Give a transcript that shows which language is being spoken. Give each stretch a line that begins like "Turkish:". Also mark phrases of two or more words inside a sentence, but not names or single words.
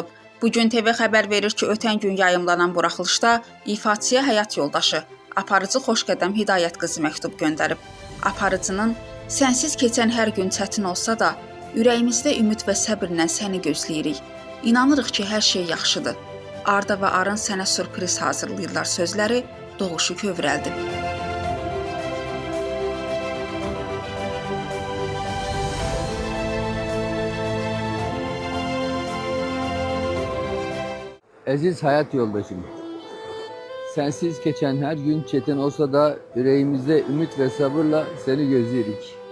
Azerbaijani: Bugün TV xəbər verir ki, ötən gün yayımlanan buraxılışda ifaçıya həyat yoldaşı, aparıcı Xoşqədəm Hidayət qızı məktub göndərib. Aparıcının "Sənsiz keçən hər gün çətin olsa da, ürəyimizdə ümid və səbrlə səni gözləyirik. İnanırıq ki, hər şey yaxşıdır. Arda və Arın sənə sürpriz hazırlayırlar" sözləri Doğuşu kövrəldi.
Turkish: Aziz hayat yoldaşım, sensiz geçen her gün çetin olsa da yüreğimizde ümit ve sabırla seni gözleyirik.